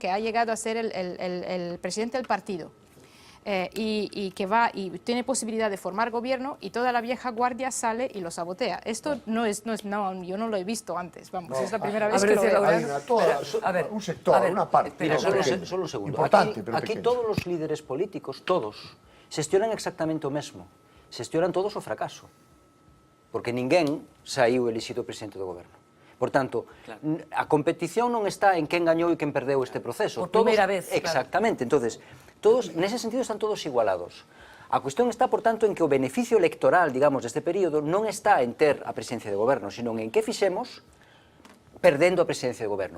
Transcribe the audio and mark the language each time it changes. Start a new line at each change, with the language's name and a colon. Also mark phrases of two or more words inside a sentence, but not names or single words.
Spanish: Que ha llegado a ser el presidente del partido y que va y tiene posibilidad de formar gobierno y toda la vieja guardia sale y lo sabotea. Esto no, yo no lo he visto antes, vamos, es la primera vez que lo veo. Un sector, una parte. Mira, solo un segundo. Aquí todos los líderes políticos, todos,
Galician: xestionan exactamente o mesmo. Xestionan todos o fracaso. Porque ninguén saiu elixido presidente do goberno. Por tanto, a competición non está en quen gañou e quen perdeu este proceso. Por primeira vez. Exactamente. Entonces, nese sentido están todos igualados. A cuestión está, por tanto, en que o beneficio electoral, digamos, deste período non está en ter a presidencia de goberno, sino en que fixemos perdendo a presidencia de goberno.